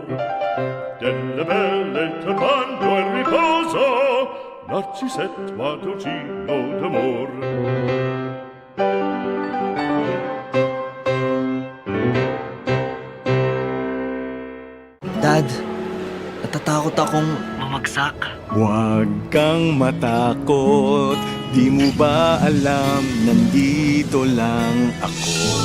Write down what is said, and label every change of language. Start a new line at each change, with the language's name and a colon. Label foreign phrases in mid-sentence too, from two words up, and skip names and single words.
Italian: Delle belle turbando al riposo, Narcisetto a dolcino d'amor.
Filipino: Dad, natatakot akong mamagsak. Huwag kang matakot, di mo ba alam, nandito lang ako.